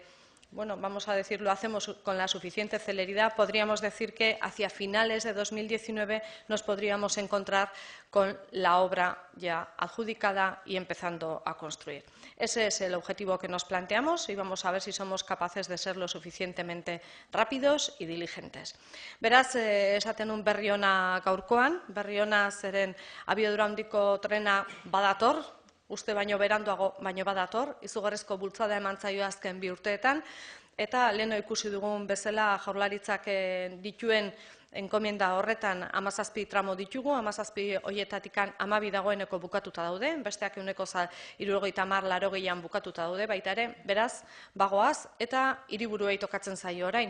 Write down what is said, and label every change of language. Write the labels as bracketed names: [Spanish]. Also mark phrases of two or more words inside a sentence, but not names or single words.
[Spanish] vamos a decir, lo hacemos con la suficiente celeridad, podríamos decir que hacia finales de 2019 nos podríamos encontrar con la obra ya adjudicada y empezando a construir. Ese es el objetivo que nos planteamos y vamos a ver si somos capaces de ser lo suficientemente rápidos y diligentes. [Basque] Beraz, esaten un berri ona gaurkoan, berri ona zeren abiadura handiko trena badator, uste baino beranduago baino badator, izugarrizko bultzada eman zaio azken 2 urteetan, eta leheno ikusi dugun bezala Jaurlaritzak dituen enkomienda horretan 17 tramo ditugu, 17 horietatikan 12 dagoeneko bukatuta daude, besteak 70-80-80an bukatuta daude baita ere, beraz, bagoaz, eta hiriburuei tokatzen zaio orain.